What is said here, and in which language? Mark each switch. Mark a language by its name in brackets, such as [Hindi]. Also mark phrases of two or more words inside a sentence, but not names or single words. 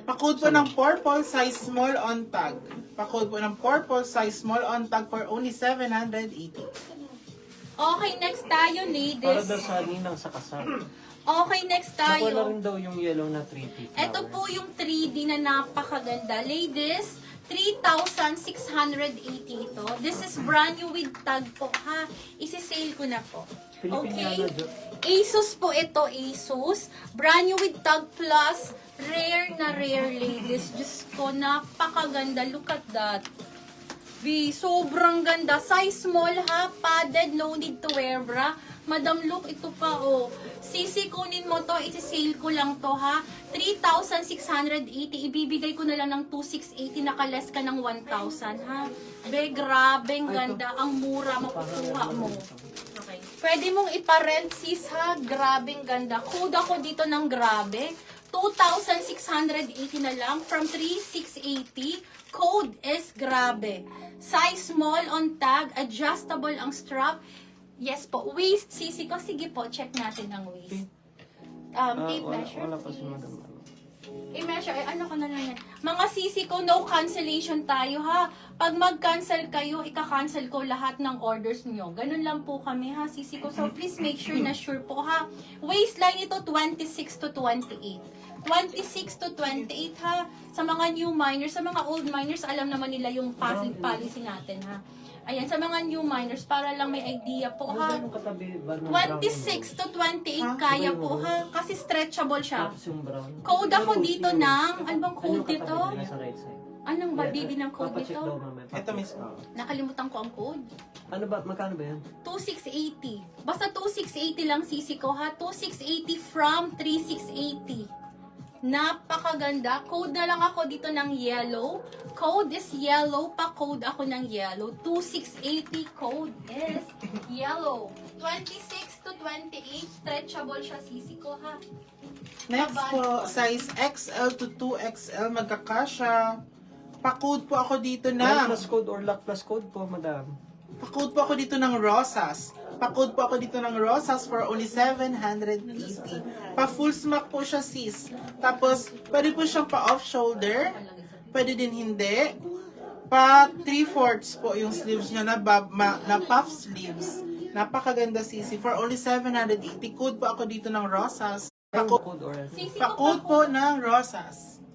[Filipino] Pa-code po ng purple, [English] size small on tag. [Filipino] Pa-code po ng purple, [English] size small on tag for only 780. Okay, next [Filipino] tayo, Para ladies. daw sa ninang sa kasal. [English] Okay, next [Filipino] Nakuha na tayo. rin daw yung yellow na 3P flower. Ito po yung 3D na napakaganda. Ladies, 3,680 ito. [English] This is brand new with tag po ha. [Filipino] Isi-sale ko na po. Filipiniana, Okay. Jo. Asus po ito, Asus. [English] Brand new with tag plus. [Filipino] Rare na rare, ladies. Diyos ko, napakaganda. [English] Look at that. [Filipino] Sobrang ganda. [English] Size small [Filipino] ha. [English] Padded, no need to wear bra. Madam, look, [Filipino] ito pa oh. Sisi, kunin mo to. Isi-sale ko lang to ha. 3,680. Ibibigay ko na lang ng 2,680. Nakalas ka ng 1,000 ha. Be, grabe, ang ganda. Ang mura makukuha mo. Okay. Pwede mong iparent, sis ha. Grabe, ang ganda. Code ako dito ng grabe. 2,680 na lang from 3,680. [English] Code is grabe. Size small on tag. [Filipino] Adjustable ang strap. Yes po. Waist, sisi ko. Sige po, check natin ang waist. [English] Tape measure. [Filipino] Wala pa si Madam Almi. I-measure. Ay, ano ko na lang yan. Mga sisi ko, [English] no cancellation [Filipino] tayo ha. Pag mag-cancel kayo, ika-cancel ko lahat ng orders nyo. Ganun lang po kami ha, sisi ko. [English] So, please make sure [Filipino] na sure po ha. Waistline ito, 26 to 28. 26 to 28 ha. Sa mga [English] new miners, [Filipino] sa mga [English] old miners, [Filipino] alam naman nila yung policy natin ha. Ayan, sa mga [English] new miners, [Filipino] para lang may idea po Ano ba ha. yung katabi ba ng 26 to 28 kaya po ha. Kasi stretchable siya. Tapos yung brown. Code ako dito ng, ano bang code Ano yung dito? katabi nila sa right side? Anong ba baby ng code Papacheck dito? daw mamaya. Ito mismo. Nakalimutan ko ang code. Ano ba, magkano ba yan? 2680. Basta 2680 lang sisi ko ha. 2680 from 3680. Napakaganda. Code na lang ako dito ng yellow. [English] Code is yellow. [Filipino] Pa-code ako ng yellow. 2680 [English] code is yellow. [Filipino] 26 to 28. Stretchable siya sisi ko ha. Next po, [English] size XL to 2XL, [Filipino] magkakasya. Pa-code po ako dito Lock ng... [English] plus code or lock plus code po, madam. [Filipino] Pa-code po ako dito ng Rosas. Pa-code po ako dito ng Rosas [English] for only 780. [Filipino] Pa- [English] full smack [Filipino] po siya, sis. Tapos, pwede po siyang pa- [English] off shoulder. [Filipino] Pwede din hindi. Pa 3/4 po yung sleeves niya na [English] puff sleeves. [Filipino] Napakaganda, sisi. [English] For only 780. [Filipino] Code po ako dito ng Rosas. Ano Pa-code [English] code or [Filipino] Sisi ko pa-code po ng Rosas.